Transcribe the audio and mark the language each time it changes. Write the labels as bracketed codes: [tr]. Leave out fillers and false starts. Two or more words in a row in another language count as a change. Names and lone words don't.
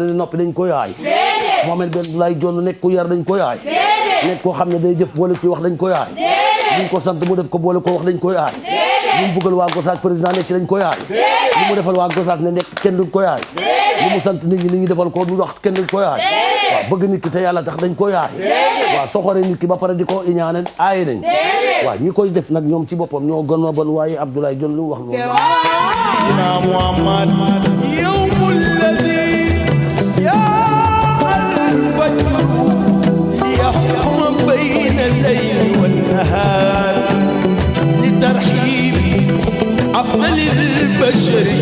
[wo] di noppi dañ koy aaye Mohamed benn lay jonn nekk ku yar dañ koy aaye nekk koo xam ne day jëf boole ci wax dañ koy aaye luñ ko sant mu def ko boole ko wax dañ koy aaye lu mu bëggal waa Gossas président nekk ci dañ koy aaye lu mu defal waa Gossas ne nekk kenn duñ koy aaye lu mu sant nit ñi defal ko du wax kenn duñ koy aaye waaw bëgg nit ki te yàlla tax dañ koy aaye waaw soxore nit ki ba pare di ko iñaane aaye nañ waaw ñi koy def nag ñoom ci boppam ñoo gën a bon waaye Abdoulaye Dione lu wax loolu [ar] سيدنا محمد يوم الذي جاء الفجر ليحكم بين الليل والنهار لترحيب أفضل البشر